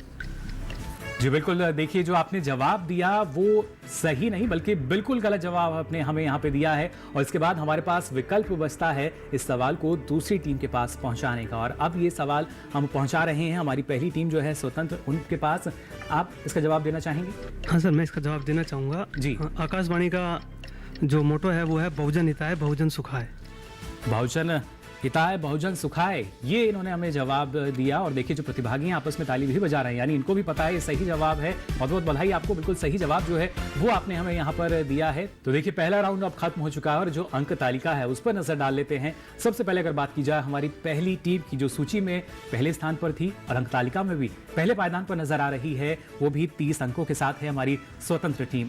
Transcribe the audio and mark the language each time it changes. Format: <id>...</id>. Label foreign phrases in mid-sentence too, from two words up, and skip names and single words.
<hi>जी बिल्कुल, देखिए जो आपने जवाब दिया वो सही नहीं बल्कि बिल्कुल गलत जवाब आपने हमें यहाँ पे दिया है। और इसके बाद हमारे पास विकल्प बचता है इस सवाल को दूसरी टीम के पास पहुंचाने का। और अब ये सवाल हम पहुंचा रहे हैं हमारी पहली टीम जो है स्वतंत्र, उनके पास। आप इसका जवाब देना चाहेंगे? हाँ सर, मैं इसका जवाब देना चाहूँगा जी। आकाशवाणी का जो मोटो है वो है</hi> <sa>बहुजन हिताय बहुजन सुखाय। बहुजन हिताय बहुजन सुखाय,</sa> <hi>ये इन्होंने हमें जवाब दिया। और देखिए जो प्रतिभागी हैं आपस में ताली भी बजा रहे हैं, यानी इनको भी पता है ये सही जवाब है। बहुत बहुत बधाई आपको, बिल्कुल सही जवाब जो है वो आपने हमें यहाँ पर दिया है। तो देखिए पहला राउंड अब खत्म हो चुका है और जो अंक तालिका है उस पर नजर डाल लेते हैं। सबसे पहले अगर बात की जाए हमारी पहली टीम की जो सूची में पहले स्थान पर थी और अंक तालिका में भी पहले पायदान पर नजर आ रही है, वो भी 30 अंकों के साथ है हमारी स्वतंत्र टीम।</hi>